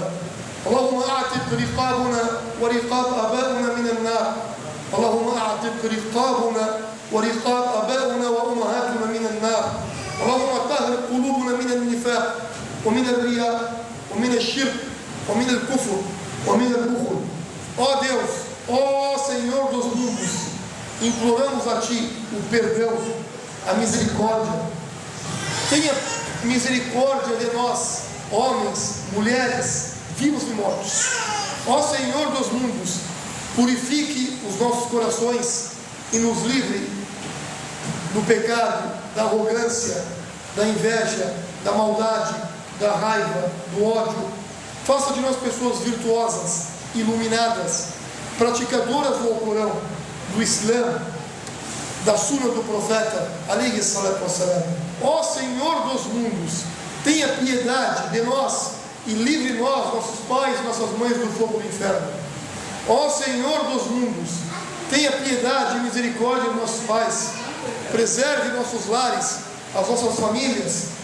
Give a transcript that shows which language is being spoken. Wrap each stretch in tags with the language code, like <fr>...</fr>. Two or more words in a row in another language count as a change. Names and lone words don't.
<ar>اللهم أعتق رقابنا ورقاب آبائنا من النار. اللهم أعتق رقابنا ورقاب آبائنا وأمهاتنا من النار. اللهم طهر قلوبنا من النفاق ومن الرياء ومن الشرك ومن الكفر ومن البخل.</ar> <pt>Ó Deus, ó Senhor dos mundos, imploramos a Ti o perdão, a misericórdia. Tenha misericórdia de nós, homens, mulheres, vivos e mortos. Ó Senhor dos mundos, purifique os nossos corações e nos livre do pecado, da arrogância, da inveja, da maldade, da raiva, do ódio. Faça de nós pessoas virtuosas, iluminadas, praticadoras do Alcorão, do Islã, da Sunna do Profeta,</pt> <ar>عليه الصلاة والسلام.</ar> <pt>Ó Senhor dos mundos, tenha piedade de nós e livre nós, nossos pais, nossas mães, do fogo do inferno. Ó Senhor dos mundos, tenha piedade e misericórdia de nossos pais, preserve nossos lares, as nossas famílias.</pt>